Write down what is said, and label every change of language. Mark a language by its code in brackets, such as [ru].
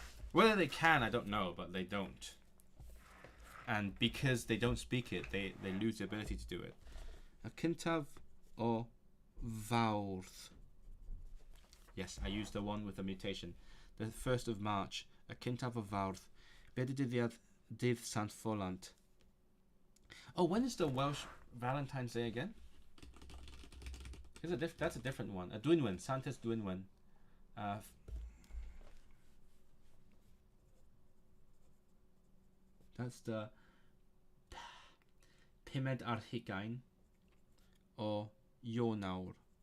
[en] Whether they can, I don't know, but they don't. And because they don't speak it, they lose the ability to do it. [cy] A cyntaf o Fawrth. [en] Yes, I used the one with the mutation. The 1st of March. [cy] A cyntaf o Fawrth. Be dyddiad dydd Sant Ffolant? [en] Oh, when is the Welsh Valentine's Day again? That's a different one. A Dwynwen, Santes Dwynwen. That's the [cy] Pumed ar Hugain or Ionawr.